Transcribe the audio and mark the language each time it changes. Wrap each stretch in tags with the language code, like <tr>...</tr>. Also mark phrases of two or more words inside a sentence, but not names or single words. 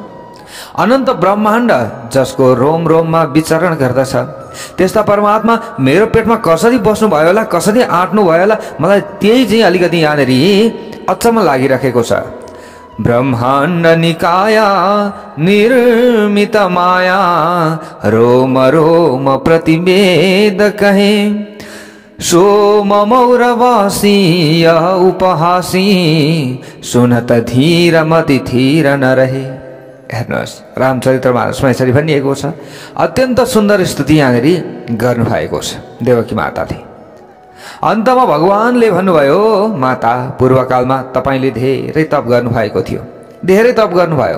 <ne>अनन्त ब्रह्माण्ड जसको रोम रोममा विचरण गर्दछ त्यस्ता परमात्मा मेरो पेटमा कसरी बस्नु भयो होला, कसरी आँट्नु भयो होला, मलाई त्यही चाहिँ अलिकति यहाँनिर अचम्म लागिरहेको छ।</ne> <awa>ब्रह्माण्ड निकाया निर्मित माया रोम रोम प्रतिवेद कहे सोम मौरवासी उपहासी सुनत धीर मति धीर नरहे।</awa> <ne>हेर्नुहोस् रामचरित्र मानसमा यसरी भनिएको छ। अत्यन्त सुन्दर स्तुति यहाँनिर गर्नुभएको छ देवकी माताले। अन्तमा भगवानले भन्नुभयो, माता पूर्वकालमा तपाईले धेरै तप गर्नुभएको थियो, धेरै तप गर्नुभयो।</ne>